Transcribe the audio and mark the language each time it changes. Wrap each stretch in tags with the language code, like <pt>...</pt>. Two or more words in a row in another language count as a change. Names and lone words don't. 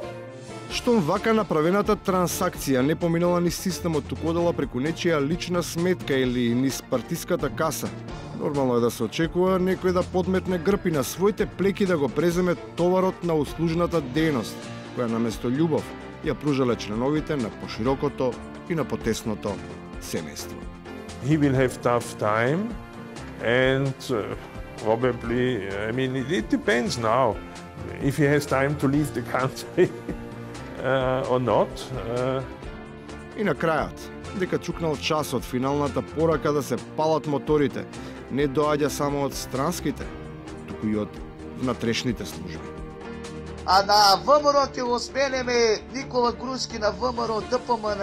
<mk>Штом вака направената трансакција не поминала ни системот, туку одела преку нечија лична сметка или низ партиската каса, нормално е да се очекува некој да подметне грб и на своите плеки да го преземе товарот на услужната дејност, која наместо љубов ја пружале членовите на поширокото и на потесното семејство.</mk> <en>He will have tough time and probably, I mean, it depends now if he has time to leave the country. Or not.</en> <mk>И на крајот, дека чукнал часот, финалната порака да се палат моторите, не доаѓа само од странските, туку и од внатрешните служби. А на ВМРО ќе го сменеме Никола Груски на ВМРО ДПМН.</mk>